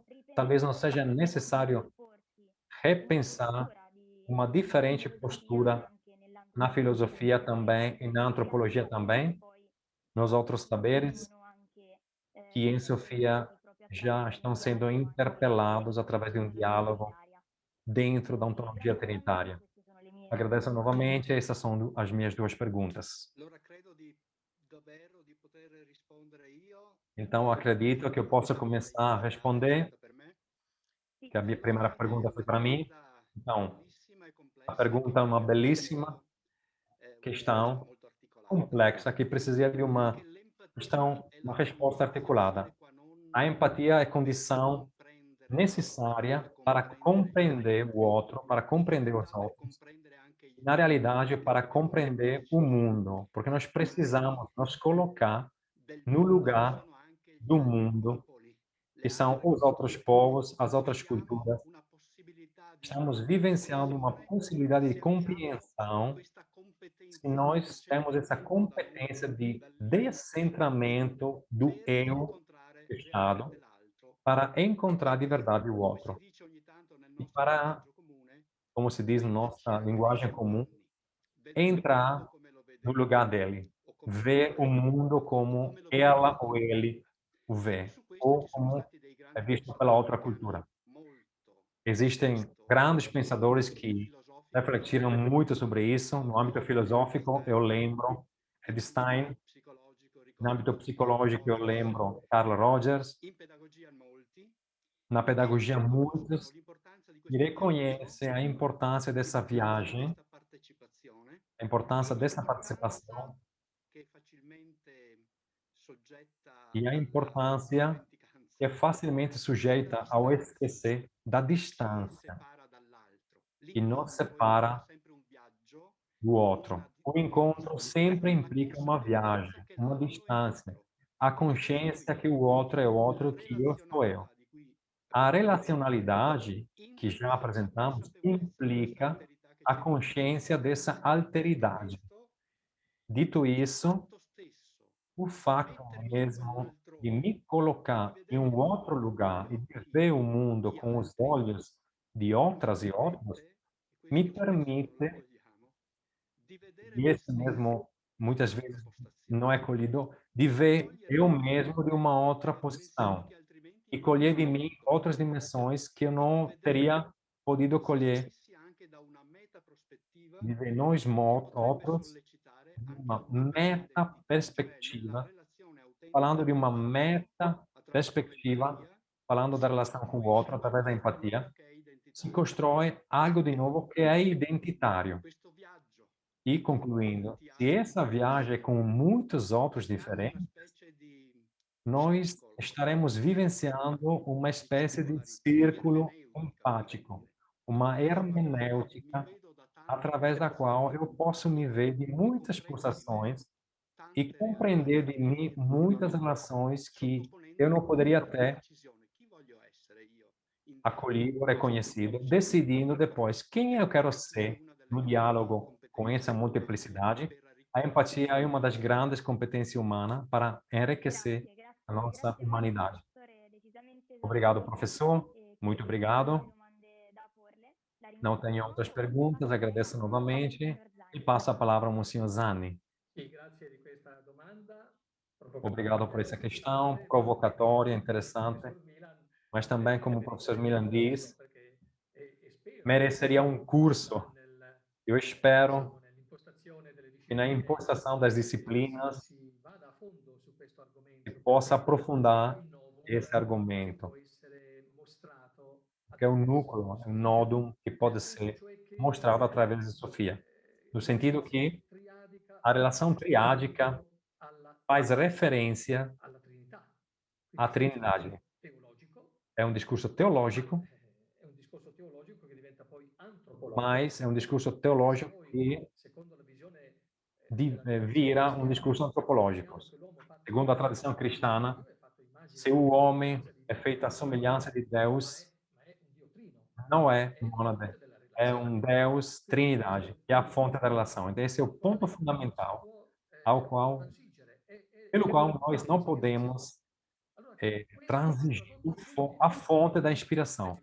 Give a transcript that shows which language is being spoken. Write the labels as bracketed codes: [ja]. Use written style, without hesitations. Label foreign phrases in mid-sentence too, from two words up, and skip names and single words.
[pt] Talvez não seja necessário repensar uma diferente postura na filosofia também e na antropologia também, nos outros saberes que em Sofia já estão sendo interpelados através de um diálogo dentro da ontologia trinitária. Agradeço novamente, essas são as minhas duas perguntas. [it] Allora credo di davvero di poter rispondere io. [pt] Então, acredito que eu possa começar a responder, [it] Per me. [pt] que a minha primeira pergunta foi para mim. [it] Domanda [pt] Então, [it] bellissima e [pt] a [it] complessa. [pt] pergunta é uma belíssima [it] Una [pt] questão, [it] molto articolata. [pt] complexa, que precisaria de uma [it] Perché l'empatia [pt] questão, [it] è [pt] uma [it] la [pt] resposta [it] condizione [pt] articulada. [la] sine qua non [pt] A empatia é [it] per [pt] condição [it] comprendere [pt] necessária para [it] comprendere [pt] compreender o outro, para compreender os [it] per [pt] outros, [it] comprendere anche gli [pt] na realidade, [it] altri, [pt] para [it] perché loro [pt] compreender [it] poi [pt] o [it] sono [pt] mundo, porque nós precisamos nos colocar [it] del [pt] no [it] mondo, [pt] lugar [it] sono anche gli [pt] do [it] altri [pt] mundo, [it] popoli, le [pt] que são [it] altre [pt] os outros [it] culture. [pt] povos, as outras [it] Viviamo [pt] culturas. [it] una possibilità di [pt] Estamos vivenciando uma [it] comprensione [pt] possibilidade de [it] se abbiamo [pt] compreensão [it] questa [pt] se [it] competenza di [pt] nós temos essa [it] discernimento [pt] competência [it] dall'uno, [pt] de [it] dall'altro, [pt] descentramento do [it] per [pt] eu [it] incontrare [pt] fechado [it] realmente l'altro [pt] para [it] e [pt] encontrar de [it] per, [pt] verdade o [it] come si [pt] outro. [it] dice ogni tanto nel [pt] E [it] nostro [pt] para, [it] linguaggio comune, [pt] como se diz na [it] metterci [pt] nossa [it] anche nei [pt] linguagem [it] suoi [pt] comum, [it] panni, vedere il mondo [pt] entrar [it] come lo vede [pt] no [it] lui [pt] lugar dele, [it] o come lo [pt] ver o [it] vorrebbe [pt] mundo [it] o [pt] como [it] come lo vede [pt] ela ou [it] l'altra [pt] ele [it] cultura. [pt] o [it] E [pt] vê, [it] su questo ci [pt] ou [it] sono [pt] como [it] stati dei [pt] é [it] grandi [pt] visto pela outra [it] pensatori che [pt] cultura. [it] hanno molto [pt] Existem [it] visto [pt] grandes [it] in [pt] pensadores [it] ambito [pt] que [it] filosofico, [pt] refletiram muito sobre isso. No âmbito [it] filosofico, [pt] filosófico, eu [it] Stein, [pt] lembro [it] in [pt] Stein. [it] ambito psicologico [pt] No âmbito [it] ricordo Carl [pt] psicológico, eu [it] Rogers, [pt] lembro Carl Rogers. [it] in pedagogia molti, [pt] Na [it] e [pt] pedagogia, [it] riconoscono [pt] muitos [it] l'importanza di questo viaggio, [pt] reconhecem a importância dessa [it] l'importanza di [pt] viagem, [it] questa partecipazione, [pt] a importância dessa [it] l'importanza [pt] participação [it] che è facilmente soggetta [pt] e a [it] alla [pt] importância que é [it] dimenticanza, [pt] facilmente [it] della [pt] sujeita ao [it] distanza, [pt] esquecer da [it] che ci [pt] distância [it] separa dall'altro. [pt] que nos [it] L'incontro implica [pt] separa [it] sempre un viaggio, [pt] do outro. [it] una, [pt] O [it] una [pt] encontro sempre [it] distanza, ma [pt] implica uma [it] consapevolezza [pt] viagem, [it] che [pt] uma [it] l'altro è [pt] distância, [it] l'altro, [pt] a [it] che io sono [pt] consciência que [it] io. [pt] o outro é [it] La [pt] outro, que eu sou eu. [it] relazionalità di cui [pt] A [it] prima parlavo [pt] relacionalidade, que já [it] implica la [pt] apresentamos, [it] consapevolezza di questa [pt] implica [it] alterità che [pt] a [it] c'è in noi. [pt] consciência dessa [it] Detto [pt] alteridade. [it] questo, [pt] Dito [it] il [pt] isso, [it] fatto stesso [pt] o [it] di [pt] fato [it] mettermi in [pt] mesmo de [it] quell'altrove [pt] me [it] e di [pt] colocar em [it] vedere [pt] um [it] il [pt] outro [it] mondo con gli [pt] lugar e de [it] occhi [pt] ver o mundo [it] di [pt] com os [it] altri, [pt] olhos de [it] mi [pt] outras e outros, [it] permette, e [pt] me [it] questo spesso non lo [pt] permite, [it] cogliamo, di vedere [pt] e [it] me [pt] esse [it] stesso [pt] mesmo [it] da [pt] muitas [it] un'altra [pt] vezes não [it] postazione, [pt] é colhido, de [it] di [pt] ver [it] cogliere [pt] eu [it] in me [pt] mesmo de uma outra [it] dimensioni [pt] posição [it] che altrimenti [pt] e [it] non avrei [pt] colher de [it] mai [pt] mim [it] potuto [pt] outras [it] cogliere, [pt] dimensões que eu [it] e di [pt] não [it] vedere [pt] teria podido [it] se [pt] colher, [it] stessi anche da una metaprospettiva [pt] de ver nós [it] che potrebbe [pt] outros [it] sollecitare [pt] de [it] anche [pt] uma [it] alcuna presa di [pt] meta [it] identità, cioè nella [pt] perspectiva, [it] relazione autentica [pt] falando de [it] con [pt] uma [it] l'altro [pt] meta [it] attraverso [pt] perspectiva, [it] l'empatia [pt] falando da [it] si [pt] relação com o outro [it] costruisce [pt] através da [it] qualcosa di [pt] empatia, [it] nuovo che è [pt] se [it] identitario. [pt] constrói algo de novo que é identitário. [it] Questo viaggio [pt] E [it] con [pt] concluindo, [it] tanti [pt] se [it] altri [pt] essa viagem é com muitos outros [it] creando una [pt] diferentes, [it] specie di [pt] nós [it] circolo [pt] estaremos vivenciando uma [it] di [pt] espécie de [it] circolarità, di [pt] círculo [it] ermeneutica potremmo [pt] empático, [it] dire. [pt] uma [it] Io magari mi [pt] hermenêutica [it] vedo da tante [pt] através da qual eu [it] postazioni [pt] posso me ver de [it] e [pt] muitas [it] comprendo di me [pt] pulsações e [it] tante realtà [pt] compreender de mim muitas relações que eu não [it] sottoponendole [pt] poderia [it] alla [pt] ter [it] decisione chi voglio essere io interno [pt] acolhido, [it] in questo [pt] reconhecido, [it] insieme. [pt] decidindo depois quem eu quero [it] L'empatia è [pt] ser [it] una delle [pt] no [it] grandi [pt] diálogo com essa [it] competenze umane [pt] multiplicidade. [it] per [pt] A empatia é [it] arricchire [pt] uma das grandes competências humanas para enriquecer a nossa [it] Grazie molto, [pt] humanidade. [it] professore, decisamente [pt] Obrigado, [it] esaustivo [pt] professor. [it] e [pt] Muito [it] credo di non avere [pt] obrigado. [it] domande da porle. La [pt] Não tenho [it] ringrazio [pt] outras [it] e [pt] perguntas. [it] passo la parola [pt] Agradeço [it] al [pt] novamente [it] Monsignor [pt] e [it] Zanni. [pt] passo a palavra ao Monsignor Zanni. [it] Sì, grazie di questa domanda [pt] Obrigado por essa [it] provocatoria, [pt] questão [it] interessante, ma [pt] provocatória, [it] come il [pt] interessante, [it] professor Milan [pt] mas também, como o professor [it] meriterebbe [pt] Milan [it] un corso [pt] diz, [it] perché, e spero [pt] mereceria um curso. Eu [it] diciamo, [pt] espero [it] nell'impostazione delle [pt] que na [it] discipline [pt] impostação das disciplinas [it] si vada a fondo su questo [pt] se [it] argomento [pt] possa [it] perché è [pt] aprofundar [it] il novum [pt] esse [it] che [pt] argumento, [it] può essere mostrato [pt] que é o [it] attraverso [pt] núcleo, é um [it] Sofia, [pt] nódum que [it] nel [pt] pode [it] senso [pt] ser [it] cioè che [pt] mostrado através de Sofia, no [it] la [pt] sentido [it] relazione [pt] que [it] triadica [pt] a [it] fa [pt] relação triádica [it] riferimento [pt] faz referência [it] alla Trinità. [pt] à [it] Quindi è un [pt] Trindade. [it] discorso teologico, [pt] É um discurso [it] ma [pt] teológico, [it] è un discorso teologico che diventa poi antropologico. [pt] mas é um discurso [it] Perché se [pt] teológico [it] noi, [pt] que [it] secondo la visione della [pt] vira [it] tradizione [pt] um [it] cristiana, [pt] discurso antropológico. [it] riteniamo che l'uomo [pt] segundo a tradição cristã, se o homem é feito à semelhança de Deus, não é mônade, é um Deus trindade, que é a fonte da relação. Então, esse é o ponto fundamental pelo qual nós não podemos transigir a fonte da inspiração.